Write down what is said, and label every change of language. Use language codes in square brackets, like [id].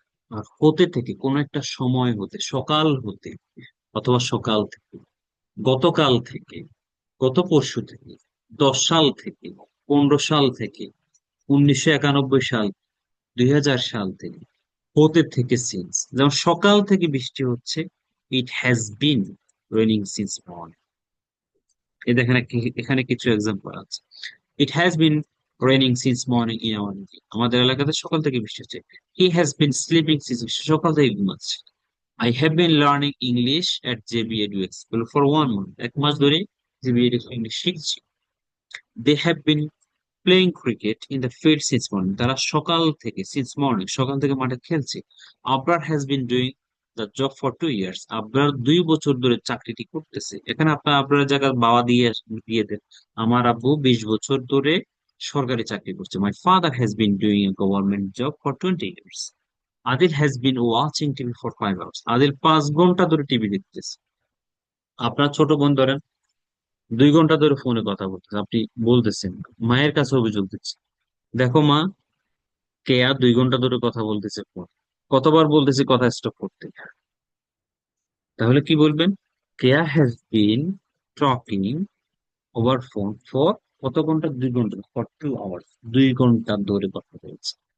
[bn] আর হতে থেকে কোনো একটা সময় হতে, সকাল হতে, অথবা সকাল থেকে, গতকাল থেকে, গত পরশু থেকে, 10 সাল থেকে, 15 সাল থেকে, 1991 সাল, 2000 সাল থেকে, হতে থেকে সিন্স, যেমন সকাল থেকে বৃষ্টি হচ্ছে, [en] It has been raining since morning. [bn] এই দেখেন এখানে কিছু এক্সাম্পল আছে। [en] it has been raining since morning in our area, [bn] আমাদের এলাকাতে সকাল থেকে বৃষ্টি হচ্ছে। [en] he has been sleeping since, [bn] সকাল থেকে ঘুমাচ্ছে। [en] I have been learning English at JB EduX School for 1 month. [bn] 1 মাস ধরে JB EduX ইংলিশ শিখছি। [en] They have been playing cricket in the field since morning. [bn] তারা সকাল থেকে, [en] since morning, [bn] সকাল থেকে মাঠে খেলছে। [en] Abrar has been doing the job for 2 years. [bn] Abrar 2 বছর ধরে চাকরিটি করতেছে। এখানে আপনার আবরার জায়গায় বাবা দিয়ে দেন। আমার আব্বু 20 বছর ধরে সরকারি চাকরি করছে। [en] My father has been doing a government job for 20 years. Adil has been watching TV for 5 hours. [bn] Adil 5 ঘন্টা ধরে টিভি দেখতেছে। আপনার ছোট বোন ধরেন 2 ঘন্টা ধরে ফোনে কথা বলতেছে, আপনি বলতেছেন, মায়ের কাছে অভিযোগ দিচ্ছে, দেখো মা, কেয়া 2 ঘন্টা ধরে কথা বলতেছে ফোন, কতবার বলতেছি কথা স্টপ করতে। তাহলে কি বলবেন, [en] Keya has been talking over phone for [bn] কত ঘন্টা, 2 ঘন্টা, [en] for 2 hours, [bn] 2 ঘন্টা ধরে কথা বলছে।